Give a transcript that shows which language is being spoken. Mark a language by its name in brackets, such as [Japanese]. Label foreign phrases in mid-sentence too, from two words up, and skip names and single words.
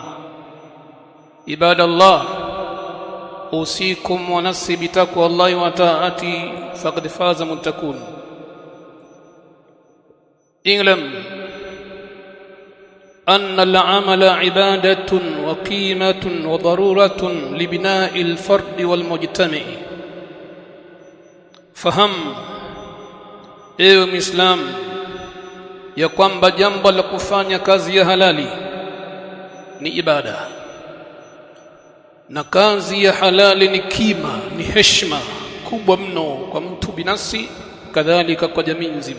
[Arabic] عباد الله، أوصيكم ونفسي بتقوى الله وطاعته فقد فاز المتقون. اعلم أن العمل عبادة وقيمة وضرورة لبناء الفرد والمجتمع. [Swahili] Fahamu ewe Muislamu ya kwamba jambo la kufanya kazi ya halali ni ibada, na kazi ya halali ni kima, ni heshima kubwa mno kwa mtu binafsi, kadhalika kwa jamii nzima.